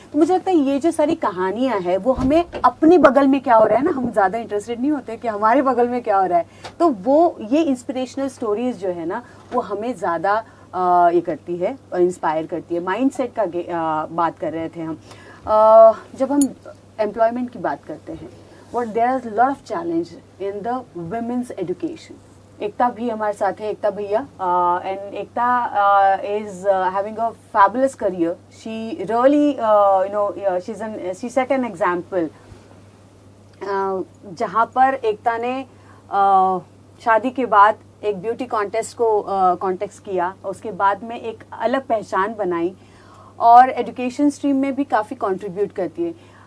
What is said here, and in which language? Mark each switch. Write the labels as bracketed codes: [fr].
[hi] तो मुझे लगता है ये जो सारी कहानियां हैं वो हमें अपने बगल में क्या हो रहा है ना, हम ज़्यादा इंटरेस्टेड नहीं होते कि हमारे बगल में क्या हो रहा है। तो वो ये इंस्पिरेशनल स्टोरीज जो है ना, वो हमें ज़्यादा ये करती है और इंस्पायर करती है। माइंडसेट का बात कर रहे थे हम। जब हम एम्प्लॉयमेंट की बात करते हैं, [en] what there is a lot of challenge in the women's education. [hi] एकता भी हमारे साथ है, एकता भैया, [en] and Ekta is having a fabulous career. She really she set an example. [hi] जहाँ पर एकता ने शादी के बाद एक ब्यूटी कॉन्टेस्ट को कॉन्टेस्ट किया, उसके बाद में एक अलग पहचान बनाई और एजुकेशन स्ट्रीम में भी काफ़ी कंट्रीब्यूट करती है।